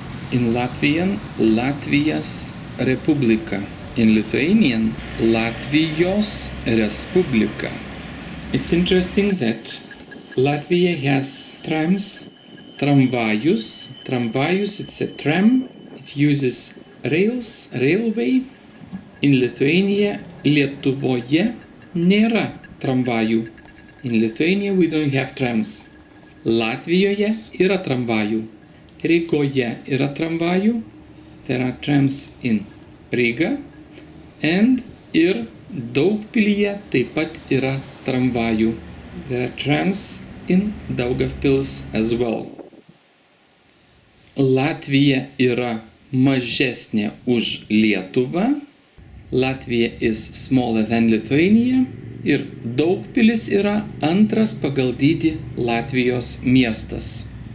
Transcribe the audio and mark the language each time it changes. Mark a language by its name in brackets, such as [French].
[English] In Latvian, Latvijos Republika. In Lithuanian, Latvijos Respublika. It's interesting that Latvia has trams, tramvajus. Tramvajus, it's a tram. It uses rails, railway. In Lithuania, [Lithuanian] Lietuvoje nėra tramvajų. [English] In Lithuania we don't have trams. [Lithuanian] Latvijoje yra tramvajų. Rygoje yra tramvajų. [English] There are trams in Riga. And [Lithuanian] ir Daugpilyje taip pat yra tramvajų. [English] There are trams in Daugavpils as well. [Lithuanian] Latvija yra mažesnė už Lietuvą. [English] Latvia is smaller than Lithuania. [Lithuanian] Ir Daugpilis yra antras pagal dydį Latvijos miestas.